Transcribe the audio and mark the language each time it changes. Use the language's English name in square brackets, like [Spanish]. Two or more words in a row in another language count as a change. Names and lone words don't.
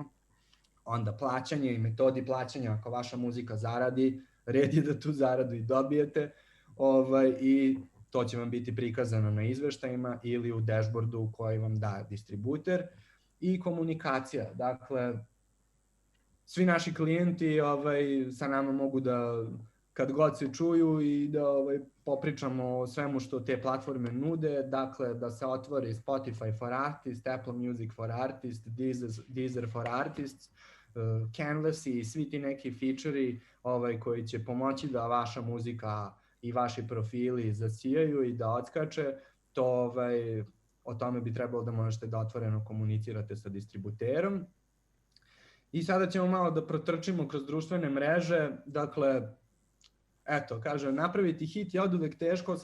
[Serbian] Onda plaćanje i metodi plaćanja, ako vaša muzika zaradi, red je da tu zaradu i dobijete i to će vam biti prikazano na izveštajima ili u dashboardu koji vam da distributer. I komunikacija, dakle, svi naši klijenti sa nama mogu da, kad god se čuju i da popričamo o svemu što te platforme nude, dakle da se otvori Spotify for Artists, Apple Music for Artists, Deezer for Artists, Canvas i svi ti neki feature-i koji će pomoći da vaša muzika i vaši profili zasijaju i da odskače, to o tome bi trebalo da možete da otvoreno komunicirate sa distributerom. I sada ćemo malo da protrčimo kroz društvene mreže, dakle, eto, kažem, napraviti hit je oduvek teško, sad